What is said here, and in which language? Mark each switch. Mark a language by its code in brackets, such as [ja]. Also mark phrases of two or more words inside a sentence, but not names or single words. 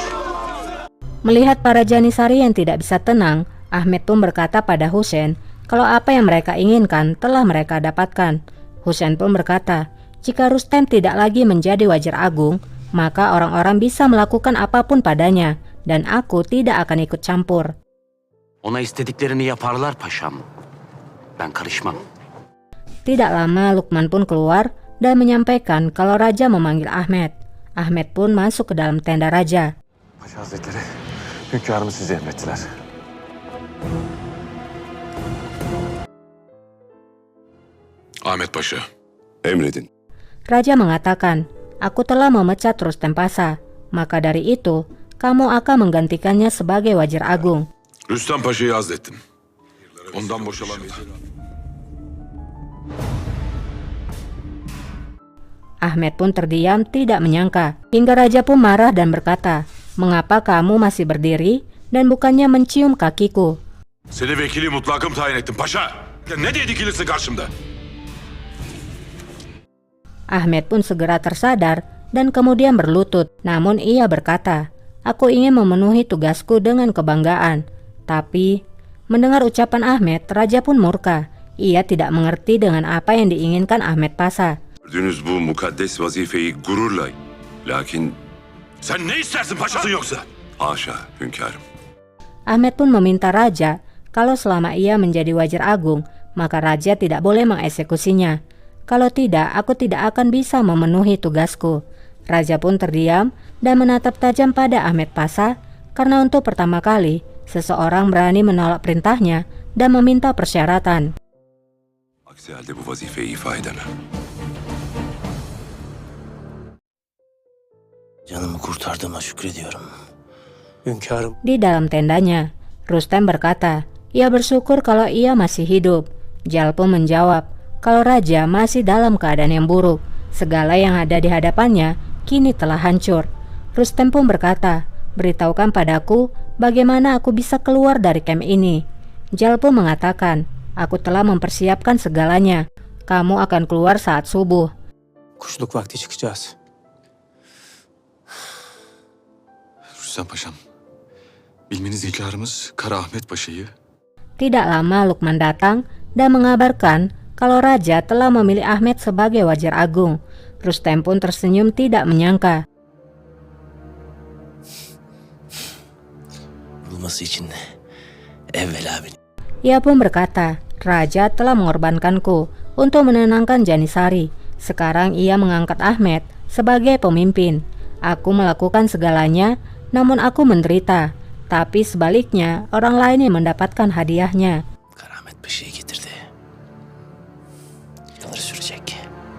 [id] Melihat para Janisari yang tidak bisa tenang, Ahmet pun berkata pada Husein kalau apa yang mereka inginkan telah mereka dapatkan. Husein pun berkata, jika Rustem tidak lagi menjadi wajar agung, maka orang-orang bisa melakukan apapun padanya, dan aku tidak akan ikut campur. [tr] Ona istediklerini yaparlar paşam. Ben karışmam. [id] Tidak lama Lukman pun keluar dan menyampaikan kalau raja memanggil Ahmet. Ahmet pun masuk ke dalam tenda raja. [tr] Paşa Hazretleri, hünkârımız sizi emrettiler. Ahmet Paşa. Emredin. [id] Raja mengatakan, aku telah memecat Rustem Pasha, maka dari itu kamu akan menggantikannya sebagai Wazir Agung. [tr] Rüstem Paşa'yı azlettim. Ondan boşalan [id] Ahmet pun terdiam tidak menyangka, hingga raja pun marah dan berkata, mengapa kamu masih berdiri dan bukannya mencium kakiku? [tr] Seni vekili mutlakım tayin ettim paşa. Ne diye dikilirsin karşımda? [id] Ahmet pun segera tersadar dan kemudian berlutut. Namun ia berkata, aku ingin memenuhi tugasku dengan kebanggaan. Tapi mendengar ucapan Ahmet, raja pun murka. Ia tidak mengerti dengan apa yang diinginkan Ahmet Pasha. [tr] Gördüğünüz bu mukaddes vazifeyi gururla... Lakin... Sen ne istersin paşasın yoksa? Haşa hünkârım. [id] Ahmet pun meminta raja kalau selama ia menjadi Wazir Agung, maka raja tidak boleh mengeksekusinya. Kalau tidak, aku tidak akan bisa memenuhi tugasku. Raja pun terdiam dan menatap tajam pada Ahmet Pasha karena untuk pertama kali seseorang berani menolak perintahnya dan meminta persyaratan. [tr] Aksi halde bu vazifeyi ifa edemem. Canımı kurtardığıma şükrediyorum. Hünkârım, [id] Di dalam tendanya, Rustem berkata, ia bersyukur kalau ia masih hidup. Jal pun menjawab, kalau raja masih dalam keadaan yang buruk. Segala yang ada di hadapannya kini telah hancur. Rustem pun berkata, beritahukan padaku bagaimana aku bisa keluar dari camp ini. Jal pun mengatakan, aku telah mempersiapkan segalanya. Kamu akan keluar saat subuh. [tr] kuşluk vakti çıkacağız. Rüstem Paşam, bilmeniz hünkârımız Kara Ahmet Paşa'yı [id] Tidak lama Lukman datang dan mengabarkan kalau raja telah memilih Ahmet sebagai Wazir Agung. Rustem pun tersenyum tidak menyangka. [tr] Bulması için evvela beni. [id] Ia pun berkata, raja telah mengorbankanku untuk menenangkan Janisari. Sekarang ia mengangkat Ahmet sebagai pemimpin. Aku melakukan segalanya, namun aku menderita. Tapi sebaliknya, orang lain yang mendapatkan hadiahnya. [tr] Kara Ahmet Paşa'yı getirdi. Yıllar sürecek.